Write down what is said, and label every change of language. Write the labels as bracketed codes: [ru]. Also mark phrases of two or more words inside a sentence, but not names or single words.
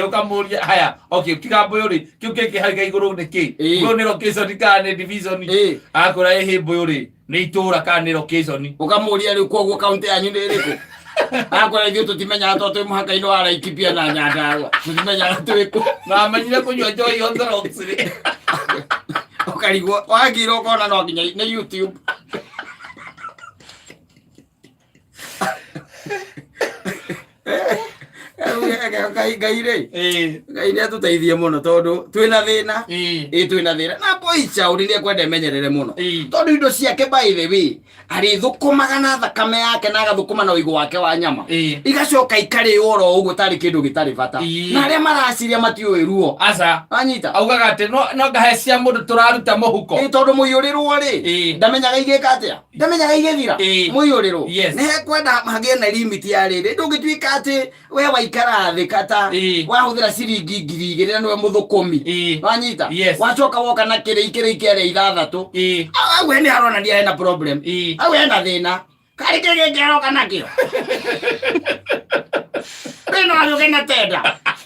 [ki] ukamuria haya okay tiga Mbũyũ ri kiu kĩngĩ harĩ igũrũ nĩ kĩ Mbũyũ nĩ location kana nĩ division akora ehe Mbũyũ ri nĩ itũra kana nĩ location ukamuria riu koguo kaunti yanyu nĩ ĩrĩkũ akora ithuĩ tũtimenyaga tondũ twĩ mũhaka-inĩ wa Laikipia na Nyandarua tũtimenyaga twĩkũ na menyire kunyua Joy on the rocks ri ukarigwo wagira ũkona no nginya nĩ YouTube Ngai nĩ atũteithie mũno tondũ twĩna thĩna twĩna thĩna na Boicha ũrĩrĩa kwenda menyerere mũno tondũ indo ciake [en] by the way [ki] arĩthũkũmaga na thakame yake na agathũkũma na ũigũ wake wa nyama igacoka ikarĩo oro ũguo tarĩ kĩndũ gĩtarĩ bata na arĩa maraciria matiũĩ ruo aca anyita augaga atĩ no ngahe cia mũndũ tũraruta mũhuko tondũ mũiyũrĩrwo rĩ ndamenyaga igĩka atĩa ndamenyaga igĩthira mũiyũrĩrwo nĩ hekwenda hagĩe na limit ya rĩrĩ ndũngĩtuĩka atĩ we waikara thĩ kata wahũthĩra ciringi 2,000 na niwe mũthũkũmi wanyita wacoka woka na kĩrĩ kĩrĩa 6 au nĩ haronania hena problem au hena thĩna karĩ kĩrĩa kĩroka nakĩo no agĩũke na tenda